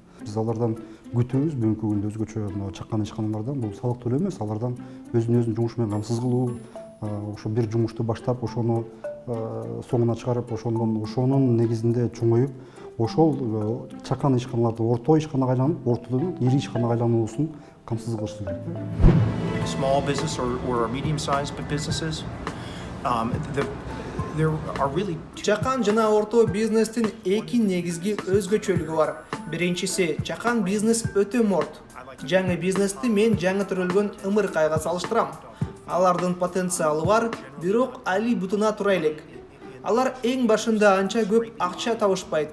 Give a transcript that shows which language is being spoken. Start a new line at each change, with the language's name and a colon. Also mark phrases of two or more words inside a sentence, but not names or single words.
Kyrgyz: Биз алардан күтүүбүз бүгүнкү күндө өзгөчө мына чакан ишканалардан бул салык төлөө эмес, алардан өзүнүн жумуш менен камсыз кылуу, ошо бир жумушту баштап, ошону соңуна чыгарып, ошонун негизинде чоңоюп, ошол чакан ишканаларды орто ишканага айланып, ортодон ири ишканага айлануусун камсыз кылыш керек.
English: Small business or medium-sized businesses, there are really
Kyrgyz: Чакан жана орто бизнестин эки негизги өзгөчөлүгү бар. Биринчиси, чакан бизнес өтө морт. Жаңы бизнести мен жаңы төрөлгөн ымыркайга салыштырам. Алардын потенциалы бар, бирок али бутуна тура элек. Алар эң башында анча көп акча табышпайт.